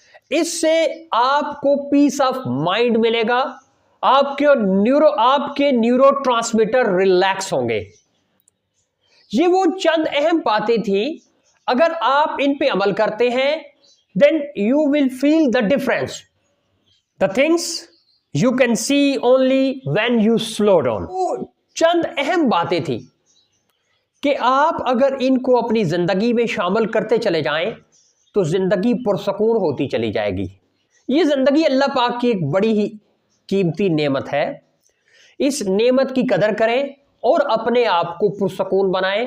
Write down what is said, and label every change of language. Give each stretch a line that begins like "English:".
Urdu: اس سے آپ کو
English: peace of mind
Urdu: ملے گا. آپ کے نیورو ٹرانسمیٹر ریلیکس ہوں گے. یہ وہ چند اہم باتیں تھیں، اگر آپ ان پہ عمل کرتے ہیں
English: then you will feel the difference. The things you can see only when you slow down.
Urdu: وہ چند اہم باتیں تھیں کہ آپ اگر ان کو اپنی زندگی میں شامل کرتے چلے جائیں تو زندگی پرسکون ہوتی چلی جائے گی. یہ زندگی اللہ پاک کی ایک بڑی ہی قیمتی نعمت ہے. اس نعمت کی قدر کریں اور اپنے آپ کو پرسکون بنائیں.